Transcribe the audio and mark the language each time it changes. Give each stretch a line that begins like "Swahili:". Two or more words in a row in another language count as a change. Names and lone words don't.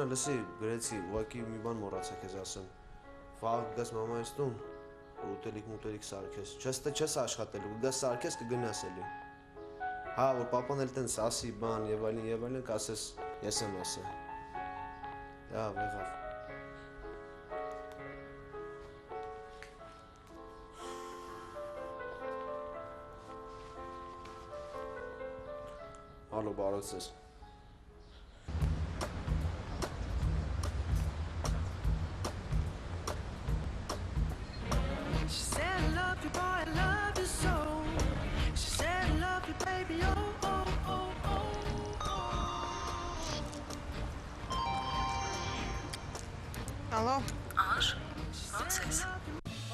Armenian: լսի, գրեցի, ուղղակի մի բան մոռացա քեզ ասեմ։ Վաղ գաս մամայից տուն։ Ուտելիք սարքես, չես աշխատելու, գաս սարքես կգնաս էլի։ Հա, որ պապան էլ տենց ասի բան եւ այլն կասես, ես եմ ասել։ Լավ, եղավ։ Ալո, բարև ձեզ։
English: She said I love you, boy, I love you so. She said I love you, baby, oh, oh, oh, oh.
Armenian: Ալո, Ահա, ոնց ես։